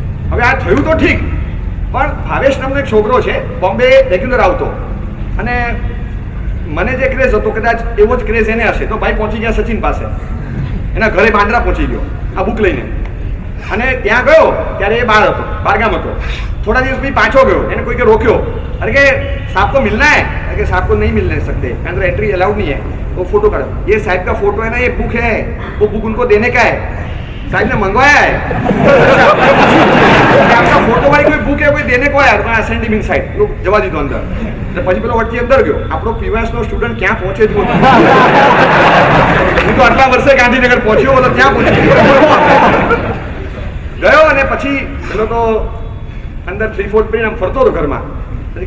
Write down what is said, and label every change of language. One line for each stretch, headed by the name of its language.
Gujarati: હવે આ થયું તો ઠીક, પણ ભાવેશ નામનો એક છોકરો છે, બોમ્બે રેગ્યુલર આવતો, અને મને જે ક્રેઝ હતો કદાચ એવો જ ક્રેઝ એને હશે. તો ભાઈ પહોંચી ગયા સચિન પાસે, એના ઘરે બાંદ્રા પહોંચી ગયો આ બુક લઈને, અને ત્યાં ગયો ત્યારે એ બહારગામ હતો. થોડા દિવસ પછી પાછો ગયો, એને કોઈકે રોક્યો, અરે કે
Hindi: સાहब को मिलना है, अरे कि साहब को नहीं मिलने सकते, अंदर एंट्री अलाउड नहीं है, वो फोटो काढो. ये साहब का फोटो है ना, ये बुक है, वो बुक उनको देने का है, साहब ने मंगवाया है. आपका फोटो वाली कोई बुक है, कोई देने को है, तो
English: Send him inside.
Hindi: लोग जवा
Gujarati: દીધો અંદર. એટલે પછી પેલો વચ્ચે અંદર ગયો. આપણો પીવાયસનો સ્ટુડન્ટ ક્યાં પહોંચે જ નહોતો. હું તો આટલા વર્ષે ગાંધીનગર પહોંચ્યો હતો, ત્યાં પહોંચી ગયો, અને પછી પેલો તો અંદર 3-4 પીને આમ ફરતો હતો ઘરમાં.